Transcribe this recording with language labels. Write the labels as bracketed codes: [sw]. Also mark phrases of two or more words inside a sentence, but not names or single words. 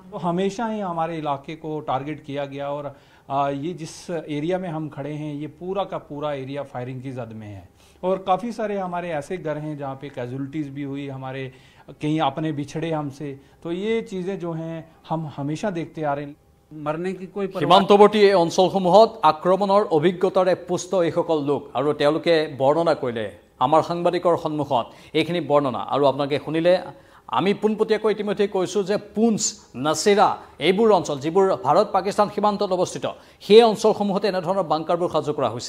[hi] तो हमेशा ही हमारे इलाके को टारगेट किया गया और ये जिस एरिया में हम खड़े हैं ये पूरा का पूरा एरिया फायरिंग की जद में है और काफ़ी सारे हमारे ऐसे घर हैं जहाँ पे कैजुअलिटीज़ भी हुई, हमारे कहीं अपने बिछड़े हमसे। तो ये चीज़ें जो हैं हम हमेशा देखते आ रहे हैं। मरने की कोई परवाह [as] সীমান্তৱৰ্তী এই অঞ্চলসমূহত আক্ৰমণৰ অভিজ্ঞতাৰে পুষ্ট এইসকল লোক আৰু তেওঁলোকে বৰ্ণনা কৰিলে আমাৰ সাংবাদিকৰ সন্মুখত এইখিনি বৰ্ণনা। আৰু আপোনালোকে শুনিলে, আমি পোনপটীয়াকৈ ইতিমধ্যে কৈছোঁ যে পুঞ্চ, নাছিৰা এইবোৰ অঞ্চল যিবোৰ ভাৰত পাকিস্তান সীমান্তত অৱস্থিত, সেই অঞ্চলসমূহত এনেধৰণৰ বাংকাৰবোৰ সাজু কৰা হৈছে।